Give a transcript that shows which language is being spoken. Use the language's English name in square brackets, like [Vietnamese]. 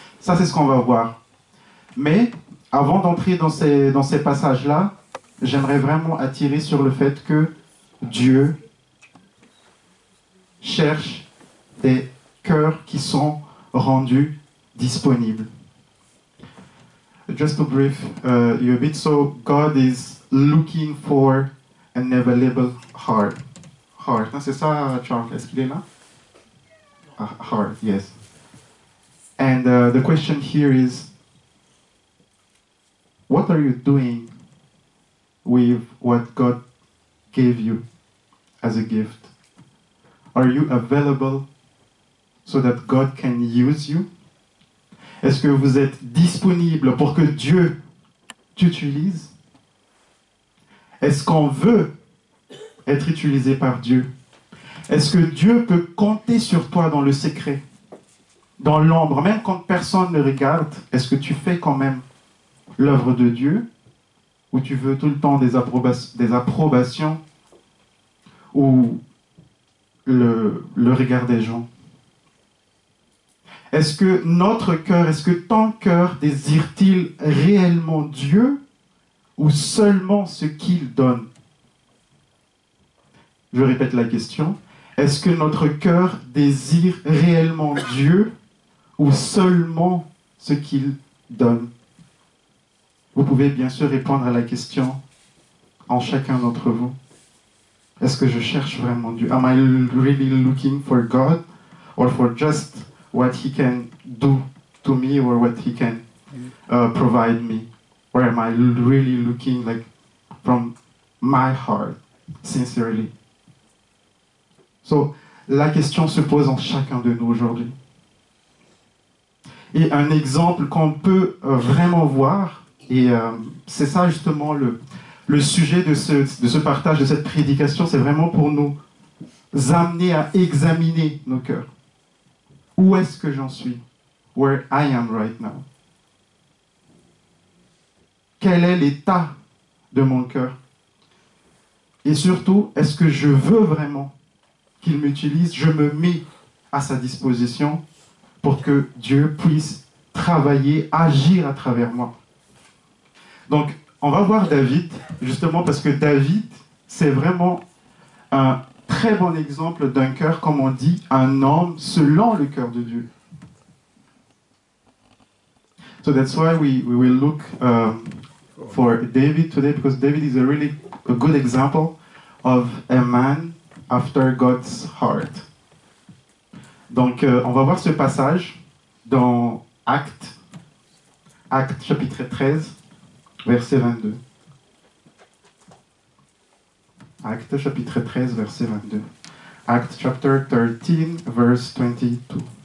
[French] Ça, c'est ce qu'on va voir. Mais avant d'entrer dans ces passages-là, j'aimerais vraiment attirer sur le fait que Dieu cherche des cœurs qui sont rendus disponible. [English] Just to brief you a bit, so God is looking for an available heart. [French] Heart, hein, c'est ça, Charles? Est-ce qu'il est là? [English] Heart, yes. And the question here is, what are you doing with what God gave you as a gift? Are you available so that God can use you? [French] Est-ce que vous êtes disponible pour que Dieu t'utilise? Est-ce qu'on veut être utilisé par Dieu? Est-ce que Dieu peut compter sur toi dans le secret, dans l'ombre, même quand personne ne regarde? Est-ce que tu fais quand même l'œuvre de Dieu, ou tu veux tout le temps des approbations ou le regard des gens? Est-ce que notre cœur, est-ce que ton cœur désire-t-il réellement Dieu ou seulement ce qu'il donne? Je répète la question. Est-ce que notre cœur désire réellement Dieu ou seulement ce qu'il donne? Vous pouvez bien sûr répondre à la question en chacun d'entre vous. Est-ce que je cherche vraiment Dieu? [English] Am I really looking for God or for just what He can do to me or what He can provide me? Or am I really looking like from my heart, sincerely? [French] So, la question se pose en chacun de nous aujourd'hui. Et un exemple qu'on peut vraiment voir, et c'est ça justement le sujet de ce partage, de cette prédication, c'est vraiment pour nous amener à examiner nos cœurs. Où est-ce que j'en suis? [English] Where I am right now. [French] Quel est l'état de mon cœur? Et surtout, est-ce que je veux vraiment qu'il m'utilise? Je me mets à sa disposition pour que Dieu puisse travailler, agir à travers moi. Donc, on va voir David, justement parce que David, c'est vraiment un très bon exemple d'un cœur, comme on dit, un homme selon le cœur de Dieu. [English] So that's why we will look for David today, because David is a good example of a man after God's heart. [French] Donc, on va voir ce passage dans Actes chapitre 13, verset 22. Actes chapitre 13, verset 22. [English] Acts chapter 13, verse 22.